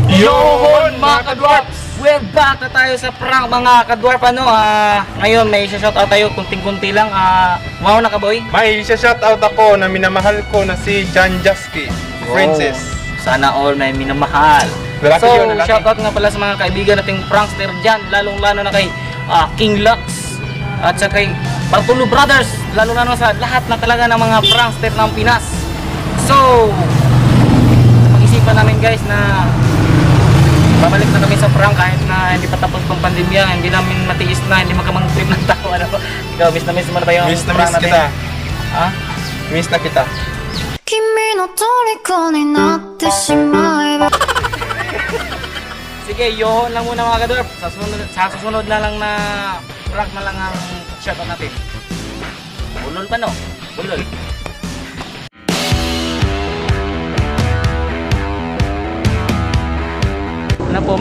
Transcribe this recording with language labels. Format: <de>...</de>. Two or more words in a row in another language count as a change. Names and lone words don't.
<tl>Yun mga ka-dwarfs!</tl> <en>We're back</en> <tl>na tayo sa prank mga ka-dwarf. Ngayon may shoutout tayo kunting-kunti lang. Wow na ka boy? May shoutout ako na minamahal ko na si Jan Jasky, Princess. Sana all may minamahal. Lalaki So yun, lalaki. shoutout nga pala sa mga kaibigan nating prankster dyan, lalong-lalo na kay King Lux at sa kay Bartolo Brothers, lalo-lalo sa lahat na talaga ng mga prankster ng Pinas. So pag-isipan namin guys na babalik na kami sa prank kahit na hindi pa tapos pang pandemya, hindi namin matiis na, hindi magkamang-trip ng tao. Ikaw, miss na miss mo na ba yung Miss na prank miss natin? kita. Ha? Miss na kita.</tl> <ja>君の虜になってしまえば</ja> <tl>Sige, yohon lang muna mga kadorp. Sa susunod na lang na prank na lang ang shoutout natin. Bulol pa no? Bulol. Ano po?</tl>